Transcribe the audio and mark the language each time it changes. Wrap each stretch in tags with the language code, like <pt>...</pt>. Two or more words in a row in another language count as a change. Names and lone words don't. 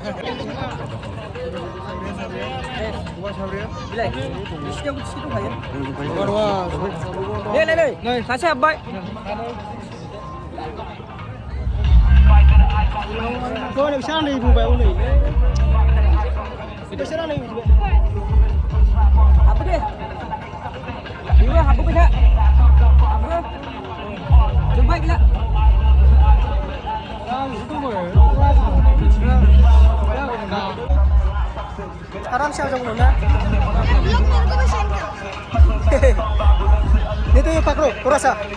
<brx>नै सासे हाबबाय नोंसोर आनै बुंबाय हनै नोंसोर आनै बुंबाय हाबो दे बेबो हाबबोबाय था हाबो जोब्बाय गैला</brx> <hi>आराम से आ जाओ ना नहीं तो ये पकड़ो थोड़ा सा</hi>